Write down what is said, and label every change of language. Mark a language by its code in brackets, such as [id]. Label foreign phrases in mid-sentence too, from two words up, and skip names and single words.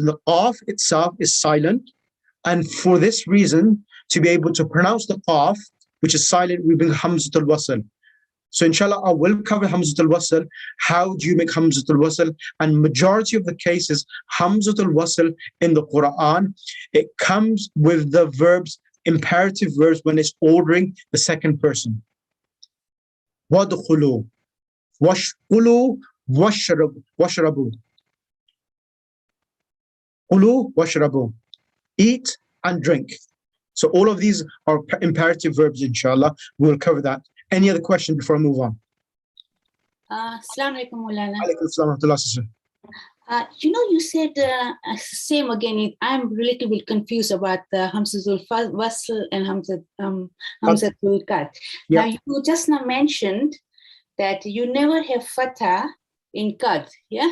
[en] The qaf itself is silent, and for this reason, to be able to pronounce the qaf, which is silent, we bring [ar] همزة الوصل. [en] So inshallah, I will cover [ar] همزة الوصل. [en] How do you make [ar] همزة الوصل? [en] And majority of the cases, [ar] همزة الوصل [en] in the Quran, it comes with the verbs, imperative verbs, when it's ordering the second person. [ar] وادخلوا، واشكلوا، واشربوا. كلوا، واشربوا. [en] Eat and drink. So all of these are imperative verbs, inshallah. We'll cover that. Any other question before I move on? [ar] السلام عليكم، مولانا. عليكم السلام ورحمة الله, [en] sister. You said same again. I'm a little bit confused about the [ar] همزة الوصل [en] and [ar] همزة القطع. [en] Yeah. Now, you just now mentioned that you never have fatha in Qad, yeah?